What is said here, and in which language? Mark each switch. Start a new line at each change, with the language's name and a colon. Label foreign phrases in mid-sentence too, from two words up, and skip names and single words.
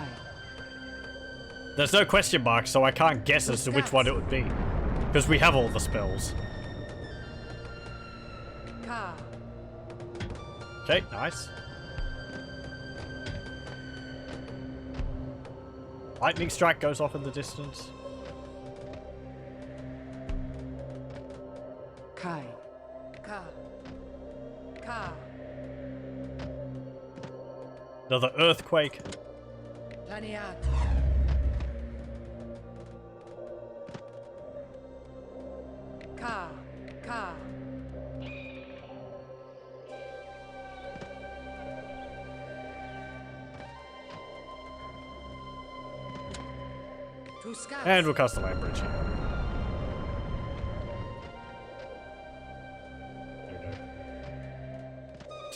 English: There's no question mark, so I can't guess as to which one it would be. Because we have all the spells. Ka. Okay, nice. Lightning strike goes off in the distance. Kai. Ka. Ka. Another earthquake. Laniat. Ka. Ka. And we'll cast the light bridge here. There we go.